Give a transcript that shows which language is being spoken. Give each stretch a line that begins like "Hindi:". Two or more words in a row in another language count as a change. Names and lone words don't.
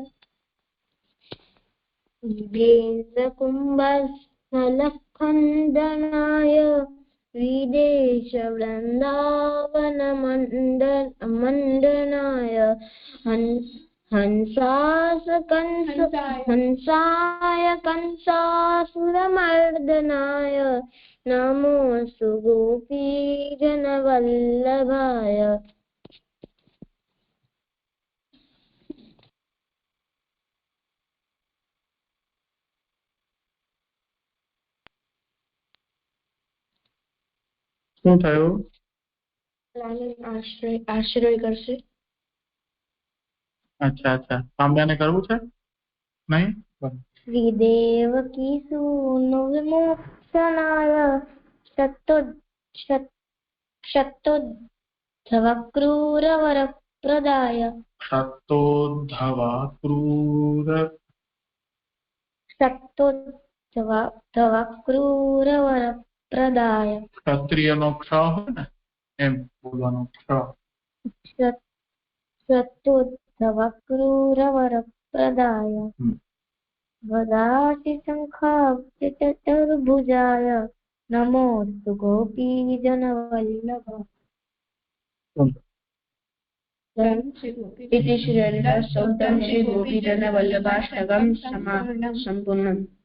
Sanskrit: वेदकुम्भस्थलखण्डनाय विदेशवृन्दावनमण्डनाय हंसाय कंसासुरमर्दनाय नमोऽस्तु गोपीजनवल्लभाय।
Gujarati: શું થયું? આશ્રય કરશે. અચ્છા અચ્છા, કામ્યાને કરવું છે? નહીં?
Sanskrit: श्रीदेवकी सूनु विमोक्षणाय शतोद्धवक्रूरवरप्रदाय शतोद्धवक्रूरवरप्रदाय।
Gujarati: ક્ષત્રિયનો ક્ષ હોય ને એમ બોલવાનો ક્ષ.
Sanskrit: शतोद्धवक्रूरवरप्रदाय वदासिशङ्खाब्जचतुर्भुजाय नमोऽस्तु गोपीजनवल्लभाय। इति श्रीहरिदासोक्तं श्री गोपीजनवल्लभाष्टकं सम्पूर्णम्।